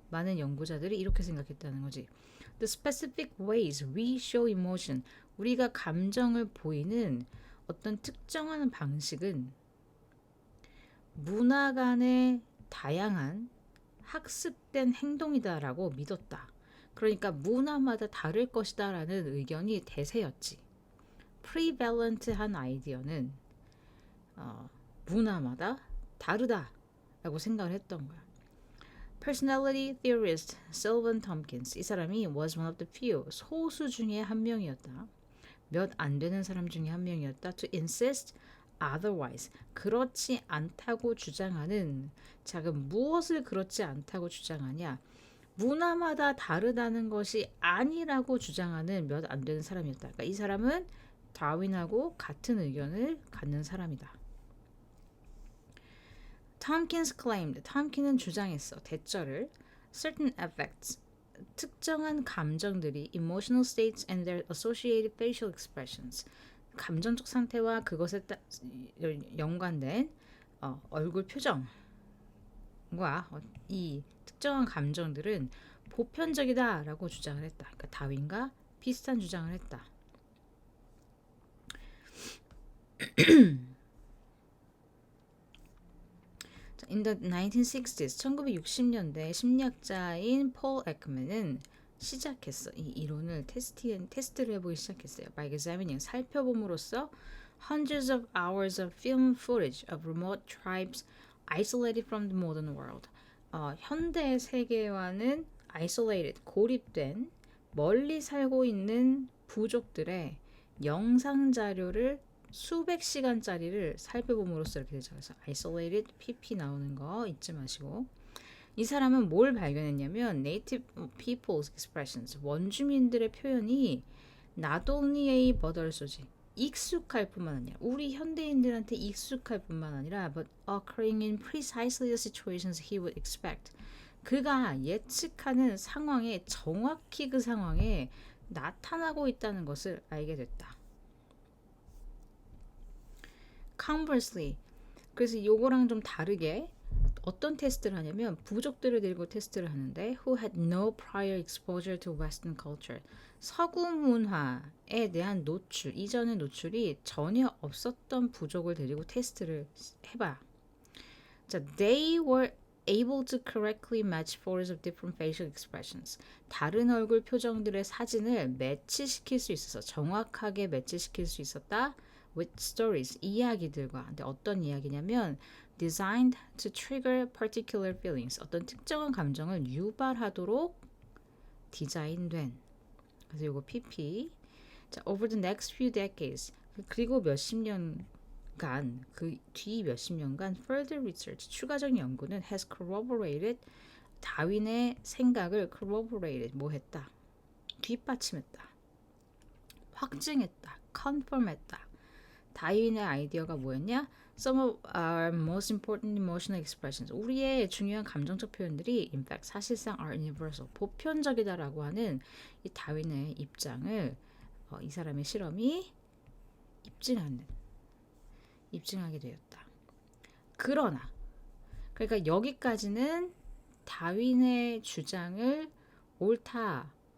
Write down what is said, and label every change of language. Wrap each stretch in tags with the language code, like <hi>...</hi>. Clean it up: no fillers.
<ko>많은 연구자들이 이렇게 생각했다는 거지.</ko> <en>The specific ways we show emotion,</en> <ko>우리가 감정을 보이는 어떤 특정한 방식은 문화 간의 다양한 학습된 행동이다라고 믿었다. 그러니까 문화마다 다를 것이다라는 의견이 대세였지. prevalent한 아이디어는 문화마다 다르다라고 생각을 했던 거야.</ko> <en>Personality theorist Sylvan Tompkins,</en> <ko>이 사람이</ko> <en>was one of the few,</en> <ko>소수 중에 한 명이었다. 몇 안 되는 사람 중에 한 명이었다.</ko> <en>To insist otherwise,</en> <ko>그렇지 않다고 주장하는. 자, 그럼 무엇을 그렇지 않다고 주장하냐? 문화마다 다르다는 것이 아니라고 주장하는 몇 안 되는 사람이었다. 그러니까 이 사람은 다윈하고 같은 의견을 갖는 사람이다.</ko> <en>Tompkins claimed,</en> <ko>톰킨은 주장했어, 대절을.</ko> <en>Certain affects,</en> <ko>특정한 감정들이</ko> <en>emotional states and their associated facial expressions,</en> <ko>감정적 상태와 그것에 연관된 얼굴 표정과 이 특정한 감정들은 보편적이다라고 주장을 했다. 그러니까 다윈과 비슷한 주장을 했다.</ko> <en>In the 1960s,</en> <ko>1960년대 심리학자인 폴 에크맨은 시작했어. 이 이론을 테스트를 해보기 시작했어요.</ko> <en>By examining,</en> <ko>살펴봄으로써</ko> <en>hundreds of hours of film footage of remote tribes isolated from the modern world.</en> <ko>현대 세계와는 isolated, 고립된, 멀리 살고 있는 부족들의 영상 자료를 수백 시간짜리를 살펴봄으로써 이렇게 되죠. 그래서 isolated, pp 나오는 거 잊지 마시고. 이 사람은 뭘 발견했냐면</ko> <en>native people's expressions,</en> <ko>원주민들의 표현이</ko> <en>not only a but also</en> <ko>지, 익숙할 뿐만 아니라, 우리 현대인들한테 익숙할 뿐만 아니라</ko> <en>but occurring in precisely the situations he would expect,</en> <ko>그가 예측하는 상황에 정확히 그 상황에 나타나고 있다는 것을 알게 됐다.</ko> <en>Conversely,</en> <ko>그래서 요거랑 좀 다르게 어떤 테스트를 하냐면 부족들을 데리고 테스트를 하는데</ko> <en>who had no prior exposure to Western culture.</en> <ko>서구 문화에 대한 노출, 이전의 노출이 전혀 없었던 부족을 데리고 테스트를 해봐.</ko> <en>자, they were able to correctly match photos of different facial expressions.</en> <ko>다른 얼굴 표정들의 사진을 매치시킬 수 있어서 정확하게 매치시킬 수 있었다.</ko> <en>with stories,</en> <ko>이야기들과. 근데 어떤 이야기냐면</ko> <en>designed to trigger particular feelings.</en> <ko>어떤 특정한 감정을 유발하도록 디자인된. 그래서 이거 PP.</ko> <en>자, over the next few decades.</en> <ko>그리고 몇십 년간, 그 뒤 몇십 년간</ko> <en>further research,</en> <ko>추가적인 연구는</ko> <en>has corroborated,</en> <ko>다윈의 생각을 corroborated, 뭐 했다? 뒷받침했다. 확증했다. confirm했다. 다윈의 아이디어가 뭐였냐?</ko> <en>Some of our most important emotional expressions.</en> <ko>우리의 중요한 감정적 표현들이</ko> <en>in fact</en> <ko>사실상</ko> <en>are universal.</en> <ko>보편적이다라고 하는 이 다윈의 입장을 이 사람의 실험이 입증하게 되었다. 그러나 그러니까 여기까지는 다윈의 주장을 옳다.</ko>